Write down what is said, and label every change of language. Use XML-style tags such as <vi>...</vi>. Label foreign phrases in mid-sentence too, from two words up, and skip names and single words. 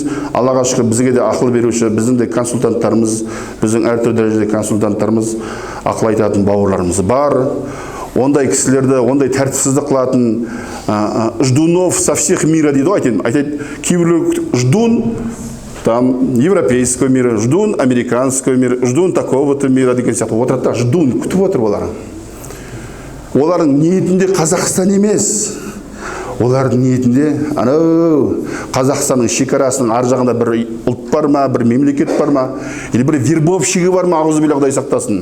<kk>Аллаға шүкір, бізге де ақыл беруші, біздің де консультанттарымыз, біздің әртүрлі дәрежеде консультанттарымыз, ақыл айтатын бауырларымыз бар. Ондай кісілерді, ондай тәртіпсіздік қылатын</kk> <ru>ждунов со всех мира</ru> <kk>дейді ғой, айтады, кейбіреулер</kk> <ru>ждун там европейского мира, ждун американского мира, ждун такого-то мира</ru> <kk>деген сияқты отырады да, ждун күтіп отыр олар. Олардың ниетінде Қазақстан емес. Олардың ниетінде анау Қазақстанның шекарасының ар жағында бір ұлт бар ма, бір мемлекет бар ма, или бір вербовщигі бар ма, ауызбилlah Құдай сақтасын.</kk>